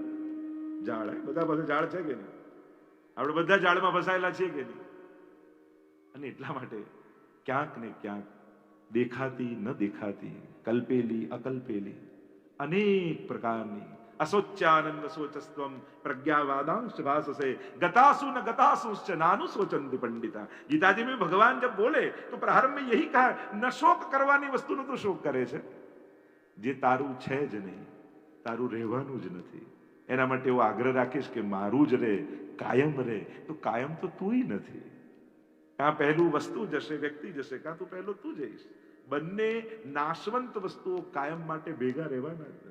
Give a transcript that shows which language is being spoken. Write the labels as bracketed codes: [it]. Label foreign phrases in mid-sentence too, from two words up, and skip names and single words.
[gu] જાળ. બધા પાસે જાળ છે કે નહીં? આપણે બધા જાળમાં ફસાયેલા છીએ કે નહીં? અને એટલા માટે ક્યાંક ને ક્યાંક દેખાતી ન દેખાતી, કલ્પેલી અકલ્પેલી અનેક પ્રકારની [sa] अशोच्यानन्व शोचस्त्वम् प्रज्ञावादांश्च भाषसे गतासून् न गतासूंश्च नानु शोचन्ति पण्डिताः. [hi] गीताजी में भगवान जब बोले तो प्रारंभ में यही कहा, [gu] ન શોક કરવાની वस्तुનો તો શોક કરે છે, જે તારું છે જ નહીં, તારું રહેવાનું જ નથી. એના માટે એવો આગ્રહ રાખીશ કે મારું જ રહે, કાયમ રહે. તો કાયમ તો તું નથી. કાં પહેલું વસ્તુ જશે, વ્યક્તિ જશે, કાં તો પહેલો તું જઈશ. બંને નાશવંત વસ્તુઓ કાયમ માટે ભેગા રહેવાના જ નથી.